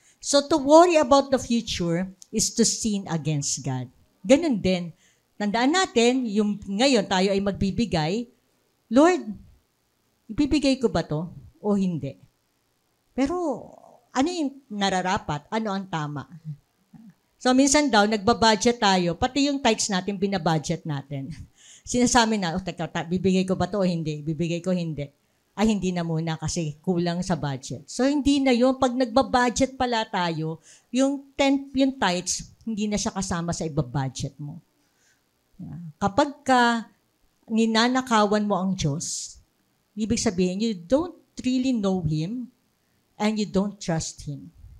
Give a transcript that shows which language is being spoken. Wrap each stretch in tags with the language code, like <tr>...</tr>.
<en>So, to worry about the future is to sin against God.</en> <tl>Ganun din. Tandaan natin, yung ngayon tayo ay magbibigay, Lord, ibibigay ko ba to o hindi? Pero ano yung nararapat? Ano ang tama? So minsan daw, nagbabudget tayo, pati yung tithes natin, binabudget natin. Sinasabi na, teka, bibigay ko ba to o hindi? Bibigay ko hindi. Ay, hindi na muna kasi kulang sa budget. So hindi na yun. Pag nagbabudget pala tayo, yung tithes, hindi na siya kasama sa ibabudget mo. Kapag ka ninanakawan mo ang Diyos, ibig sabihin,</tl> <en>you don't really know Him and you don't trust Him.</en>